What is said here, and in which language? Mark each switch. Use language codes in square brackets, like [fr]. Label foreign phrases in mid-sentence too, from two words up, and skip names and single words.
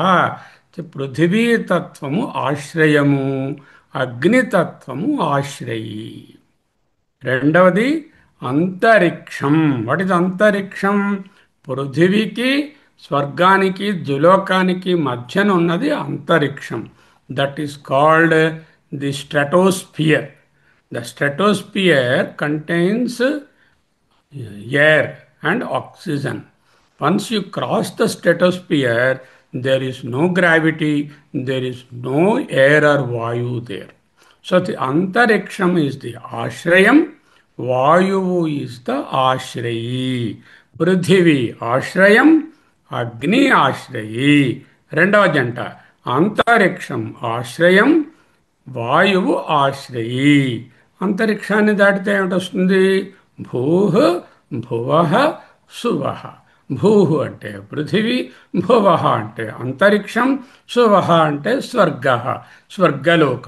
[te] పృథివీతత్వము ఆశ్రయము, అగ్నితత్వము ఆశ్రయి. రెండవది అంతరిక్షం. [en] What is [te] అంతరిక్షం? పృథివీకి, స్వర్గానికి, ద్యులోకానికి మధ్యన ఉన్నది అంతరిక్షం. [en] That is called the stratosphere. The stratosphere contains air and oxygen. Once you cross the stratosphere, there is no gravity, there is no air or vayu there. So the antariksham is the ashrayam, vayu is the ashrayi. [te] పృథివి ఆశ్రయం, అగ్ని ఆశ్రయి. రెండవ జంట అంతరిక్షం ఆశ్రయం, వాయువు ఆశ్రయి. అంతరిక్షాన్ని దాటితే ఏమిటొస్తుంది? [sa] భూః భువః సువః. [te] భూః అంటే పృథివీ, భువః అంటే అంతరిక్షం, సువః అంటే స్వర్గ, స్వర్గలోకం.